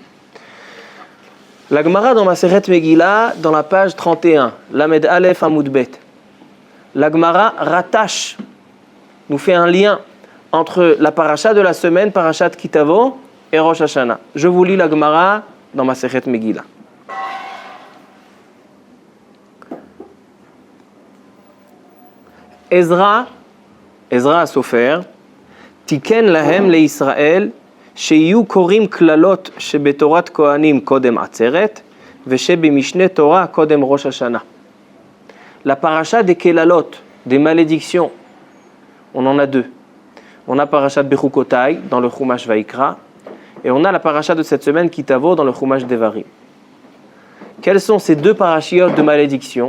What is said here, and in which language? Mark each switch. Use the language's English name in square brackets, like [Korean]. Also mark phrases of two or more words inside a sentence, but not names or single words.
[French] La Gemara dans Maseret Megillah, dans la page 31, [Hebrew] למד אלף עמוד בית, [French] la Gemara rattache, nous fait un lien entre la paracha de la semaine, parachat Kitavo, et Rosh Hashanah. Je vous lis la Gemara dans Maseret Megillah. [Hebrew] עזרא סופר תיקן להם לישראל שיהו קורים קללות שבתורת כהנים קודם עצרת ושבמשנה תורה קודם ראש השנה. [French] La paracha des kelalot, des malédictions, on en a deux. On a parachat Bechukotai dans le Chumash Vaikra, et on a la paracha de cette semaine Kitavo dans le Chumash Devarim. Quels sont ces deux parachiotes de malédiction ?